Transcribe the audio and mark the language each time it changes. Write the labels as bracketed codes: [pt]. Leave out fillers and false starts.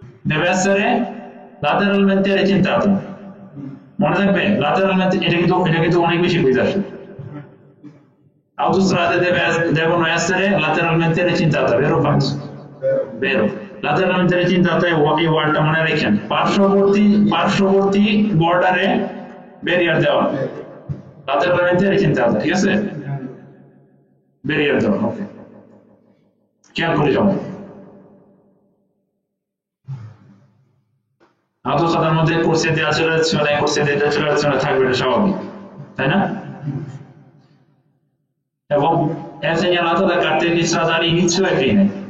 [it] Deve essere lateralmente recintata. [bn] মনে রাখবেন lateralmente এটা কিন্তু অনেক বেশি বুঝে আসে [it] Autostrade devono essere lateralmente recintata, vero o falso? Vero. [bn] Lateralmente recintata এই ওয়ার্ডটা মনে রাখেন। পার্শ্ববর্তী বর্ডারে ব্যারিয়ার দেওয়া, lateralmente recintata, ঠিক আছে? ব্যারিয়ার দেওয়া, ওকে। খেয়াল করে যাও। autostradeর মধ্যে [it] corsia di accelerazione corsia di decelerazione [bn] থাকবে, এটা স্বাভাবিক, তাই না? [it] এবং è segnalato da cartelli stradali inizio e fine.